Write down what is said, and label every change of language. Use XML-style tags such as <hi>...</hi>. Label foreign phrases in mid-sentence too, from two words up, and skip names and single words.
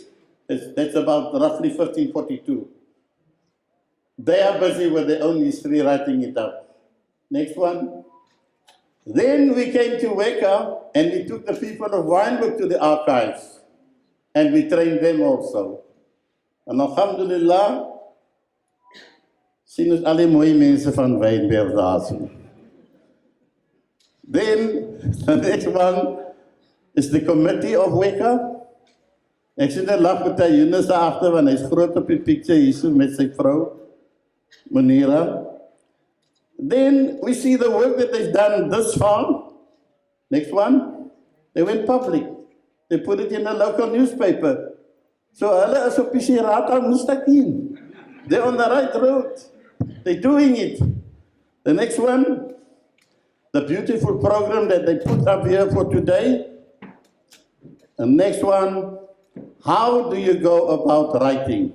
<en>That's about roughly 1542. They are busy with their own history, writing it up. Next one. Then we came to Weka, and we took the people of Wynberg to the archives, and we trained them also.</en> <af>En alhamdulillah, sien ons al die mooi mense van Wynberg daar sien.</af> <en>Then, the next one is the committee of Weka.</en> <af>Ek sien 'n lag met hy Jonas daar agter, want hy's groot op die picture hier met sy vrou, Munira.</af> <en>Then we see the work that they've done this far. Next one, they went public. They put it in a local newspaper.</en> <af>So hulle is op die</af> <ar>صراط مستقيم.</ar> <en>They're on the right road. They're doing it. The next one, the beautiful program that they put up here for today. The next one, how do you go about writing?</en>